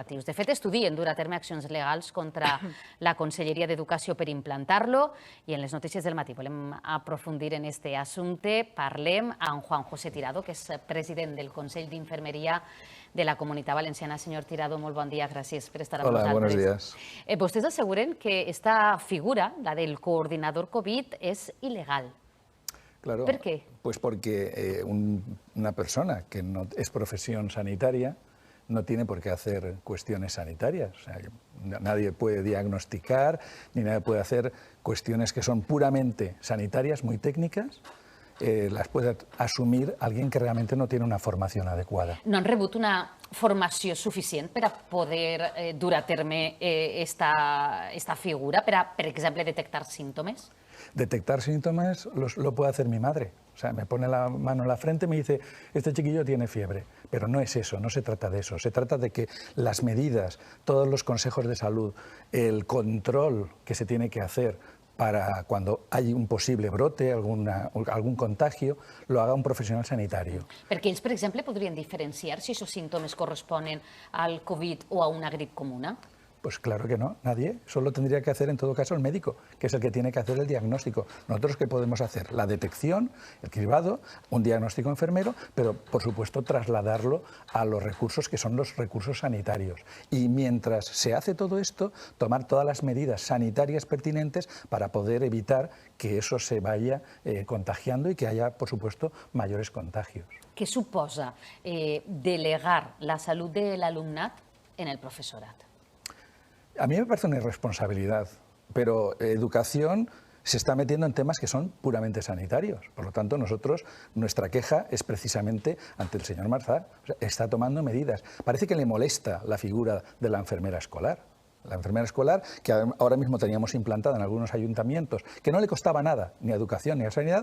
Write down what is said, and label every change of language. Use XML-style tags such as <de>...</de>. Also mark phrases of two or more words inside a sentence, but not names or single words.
<ca>De fet, estudien dur a terme accions legals contra la Conselleria d'Educació per implantar-lo i en les notícies del matí volem aprofundir en aquest assumpte. Parlem amb Juan José Tirado, que és president del Consell d'Infermeria de la Comunitat Valenciana. Senyor Tirado, molt bon dia, gràcies per estar amb nosaltres.</ca> <es>Hola, buenos días.</es> <ca>Vostès asseguren que esta figura, la del coordinador COVID,</ca> <es>es ilegal. Claro. ¿Por qué? Pues porque una persona que no es profesión sanitaria no tiene por qué hacer cuestiones sanitarias. O sea, nadie puede diagnosticar ni nadie puede hacer cuestiones que son puramente sanitarias, muy técnicas. Las puede assumir alguien que</es> <ca>realment no té una formació adequada. No han rebut una formació suficient per a poder dur a terme esta figura, per exemple, detectar síntomes?</ca> <es>Detectar síntomas lo puede hacer mi madre. O sea, me pone la mano en la frente y me dice, este chiquillo tiene fiebre. Pero no es eso, no se trata de eso. Se trata de que las medidas, todos los consejos de salud, el control que se tiene que hacer para cuando hay un posible brote, algún contagio, lo haga un profesional sanitario.</es> <ca>Perquè ells, per exemple, podrien diferenciar si aquests símptomes corresponen al Covid o a una grip comuna?</ca> <es>Pues claro que no, nadie. Solo tendría que hacer en todo caso el médico, que es el que tiene que hacer el diagnóstico. Nosotros, ¿qué podemos hacer? La detección, el cribado, un diagnóstico enfermero, pero por supuesto trasladarlo a los recursos que son los recursos sanitarios. Y mientras se hace todo esto, tomar todas las medidas sanitarias pertinentes para poder evitar que eso se vaya contagiando y que haya, por supuesto, mayores contagios.</es> <ca>Què suposa delegar la salut de l'alumnat en el professorat?</ca> <es>A mí me parece una irresponsabilidad, pero educación se está metiendo en temas que son puramente sanitarios. Por lo tanto, nuestra queja es precisamente ante el señor Marzá. O sea, está tomando medidas. Parece que le molesta la figura de la enfermera escolar. La enfermera escolar, que ahora mismo teníamos implantada en algunos ayuntamientos, que no le costaba nada, ni a educación ni a sanidad.</es>